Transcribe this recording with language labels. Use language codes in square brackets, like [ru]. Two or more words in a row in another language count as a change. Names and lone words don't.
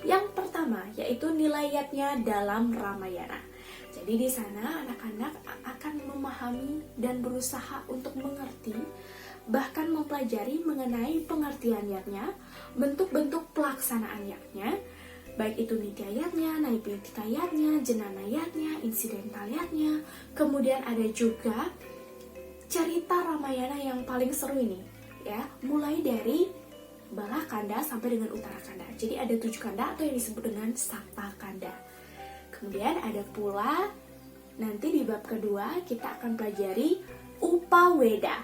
[id] Yang pertama yaitu nilayatnya dalam Ramayana. Jadi di sana anak-anak akan memahami dan berusaha untuk mengerti, bahkan mempelajari mengenai pengertian yatnya, bentuk-bentuk pelaksanaan yatnya, baik itu nityayatnya, naipitayatnya, jenanayatnya, insidental yatnya. Kemudian ada juga cerita Ramayana yang paling seru ini, ya, mulai dari Bala Kanda sampai dengan Utara Kanda. Jadi ada 7 kanda atau yang disebut dengan Sapta Kanda. Kemudian ada pula nanti di bab kedua kita akan pelajari Upaweda.